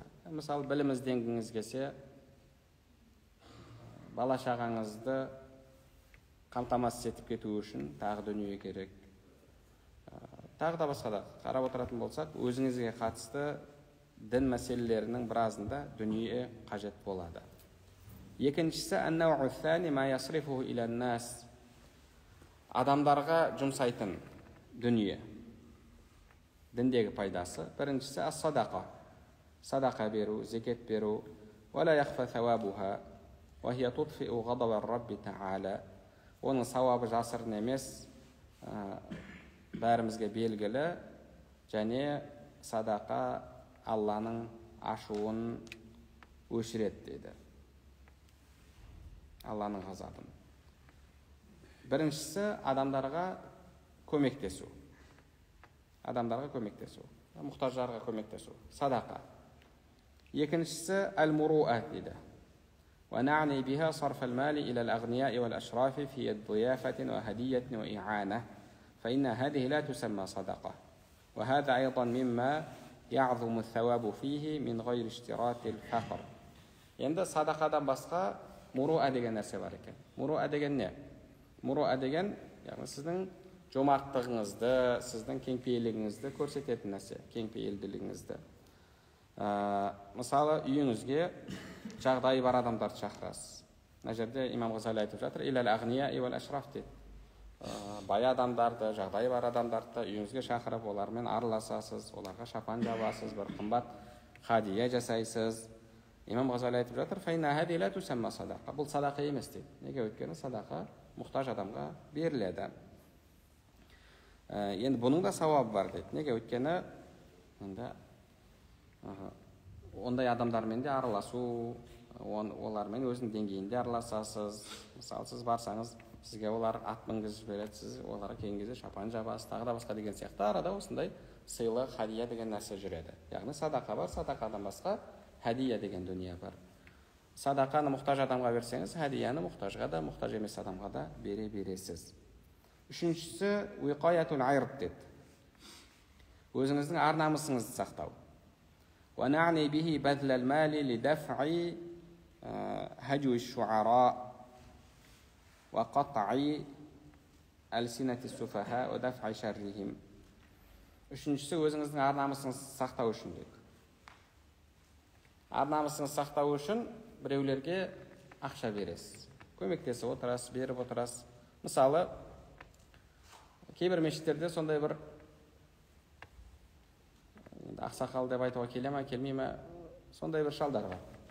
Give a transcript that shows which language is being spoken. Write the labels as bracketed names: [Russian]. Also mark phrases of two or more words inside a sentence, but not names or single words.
[Kazakh] Мысалы, білім ізденгіңіз келсе, бала-шағаңызды қамтамасыз етіп кету үшін тағы дүние керек. Тағы да басқа да қарап отыратын болсақ, өзіңізге қатысты дін мәселелерінің біразында дүние қажет болады. [Arabic] Екіншісі النوع الثاني ما يصرفه إلى الناس, [Kazakh] адамдарға жұмсайтын дүние. Діндегі пайдасы. Біріншісі ас-садақа, садақа беру, зекет беру. [Arabic] ولا يخفى ثوابها وهي تطفئ غضب الرب تعالى. [Kazakh] Оның сауабы жасырын емес, бәрімізге белгілі, және садақа Алланың ашуын өшіреді дейді. Алланың ғазабын. Біріншісі адамдарға көмектесу. Адамдарға көмектесу. Мұқтаждарға көмектесу. Садақа. Екіншісі әл-муруат дейді. [Arabic] وَنَعْنِي بِهَا صَرْفَ الْمَالِ إِلَى الْأَغْنِيَاءِ وَالْأَشْرَافِ فِي ضِيَافَةٍ وَهَدِيَّةٍ وَإِعَانَةٍ فإن هذه لا تسمى صدقة وهذا أيضا مما يعظم الثواب فيه من غير اشتراط الفقر. [Kazakh] Енді садақадан басқа муруа деген нәрсе бар екен. Муруа деген не? Муруа деген, яғни сіздің жомарттығыңызды, сіздің кеңпейілдігіңізді көрсететін нәрсе, кеңпейілділігіңізді. Мысалы, үйіңізге жағдайы бар адамдарды шақырасыз. Мына жерде имам Ғазали айтып жатыр, [Arabic] إلى الأغنياء والأشراف дейді. [Kazakh] Бай адамдарды, жағдайы бар адамдарды үйіңізге шақырып, олармен араласасыз, оларға шапан жабасыз, бір қымбат хадия жасайсыз. Имам Ғазали айтып жатыр, [Arabic] فإن هذه لا تسمى صدقة. [Kazakh] Бұл садақа емес дейді. Неге? Өйткені садақа мұқтаж адамға беріледі. Екіншісі, [Arabic] النوع الثالث ما يصرفه إلى الناس, [Kazakh] адамдарға жұмсайтын Енді бұның да сауабы бар дейді. Неге? Өйткені ондай адамдармен де араласу, олармен өзінің деңгейінде араласасыз. Мысалы, сіз барсаңыз, сізге олар ат мінгізіп жібереді, сіз оларға келген кезде шапан жабасыз, тағы да басқа деген сияқты арада осындай сыйлы, хадия деген нәрсе жүреді. Яғни садақа бар, садақадан басқа хадия деген дүние бар. Садақаны мұқтаж адамға берсеңіз, хадияны мұқтажға да, мұқтаж емес адамға да бере бересіз. Үшіншісі [Arabic] وقاية العرض [Kazakh] деді. Өзіңіздің ар намысыңызды сақтау. [Arabic] وَنَعْنِي بِهِ بَذْلَ الْمَالِ لِدَفْعِ هَجْوِ الشُّعَرَاءِ وَقَطْعِ أَلْسِنَةِ السُّفَهَاءِ وَدَفْعِ شَرِّهِمْ. [Kazakh] Үшіншісі өзіңіздің ар намысыңызды сақтау үшін дейді. Ар намысыңызды сақтау үшін біреулерге ақша бересіз. Көмектесіп отырасыз, беріп отырасыз. Мысалы, кейбір мешіттерде сондай бір ақсақал деп айтуға келе ме, келмей ме, сондай бір шалдар бар.